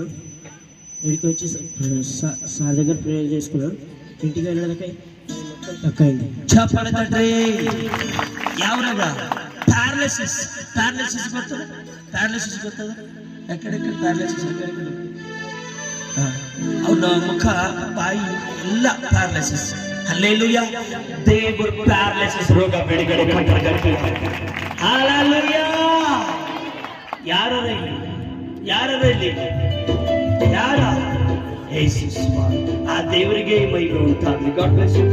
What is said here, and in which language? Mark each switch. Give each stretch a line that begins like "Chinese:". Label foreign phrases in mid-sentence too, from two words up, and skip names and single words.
Telugu: ఇక్కడికి వచ్చి సార్ దగ్గర ప్రేయర్ చేసుకున్నా. ఇంటికి వెళ్ళడానికి మొత్తం తక్కువైంది. చెప్పండి తండ్రి. ఎవరగా ప్యారలైసిస్ ಗೊತ್ತದ ఎక్కడెక్కడ ప్యారలైసిస్ ఎక్కడెక్కడ అవును ముఖ
Kannada: ಬಾಯಿ ಎಲ್ಲ ಪ್ಯಾರಲೈಸಿಸ್. ಹಲ್ಲೆಲೂಯಾ. ದೇವರು ಪ್ಯಾರಲೈಸಿಸ್ ರೋಗ ಬಿಡುಗಡೆ ಕೊಟ್ಟರು. ಹಲ್ಲೆಲೂಯಾ. ಯಾರು ಯೇಸು ಆ ದೇವರಿಗೆ ಮಹಿಮೆ ಉಂಟಾಗಲಿ.
English: God bless you.